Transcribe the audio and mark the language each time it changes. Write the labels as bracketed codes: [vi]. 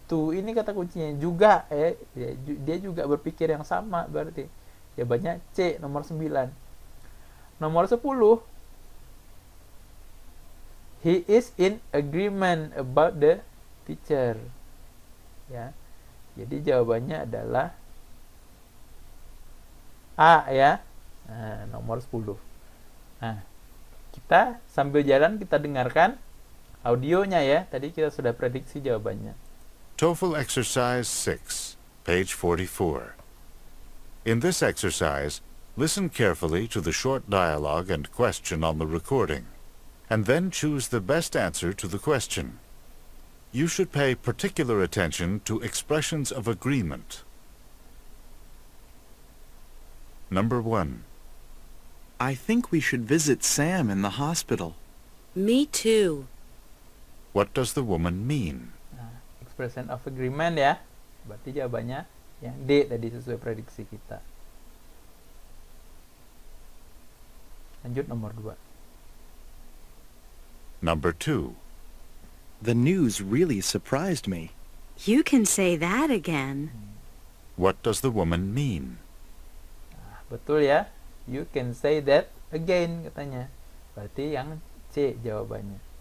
[id] To ini kata kuncinya juga ya. Dia juga berpikir yang sama berarti. Jawabannya C, nomor 9. Nomor 10, [en] he is in agreement about the teacher. [id] Ya. Jadi jawabannya adalah A ya. Nah, nomor 10. Nah, kita sambil jalan kita dengarkan audionya ya. Tadi kita sudah prediksi jawabannya. [en] TOEFL Exercise 6, page 44. In this exercise, listen carefully to the short dialogue and question on the recording, and then choose the best answer to the question. You should pay particular attention to expressions of agreement. Number 1. I think we should visit Sam in the hospital. Me too. What does the woman mean? [id] Nah, [en] expression of agreement [id] ya. Berarti jawabannya yang D tadi sesuai prediksi kita. Lanjut nomor 2. [en] Number 2. The news really surprised me. You can say that again. What does the woman mean? [id] Nah, betul ya. You can say that again katanya. Berarti yang C jawabannya.